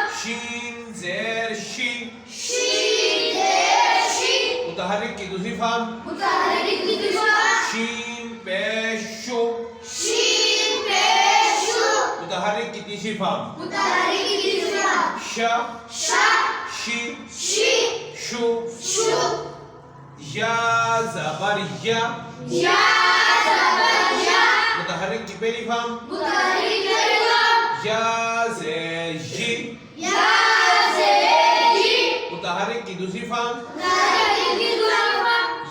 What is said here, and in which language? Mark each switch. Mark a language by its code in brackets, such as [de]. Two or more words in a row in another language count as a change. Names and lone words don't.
[ur] شین زیر شی شین زیر شی متحرک کی دوسری فارم متحرک کی دوسری فارم شین پیش شو شین پیش شو متحرک کی تیسری فارم متحرک کی تیسری فارم شا شا شی شی شو شو یا زبر یا یا زبر یا متحرک کی پہلی فارم متحرک کی پہلی فارم یا زیر جی یا زیر جی متحرک کی دوسری فارم متحرک کی دوسری فارم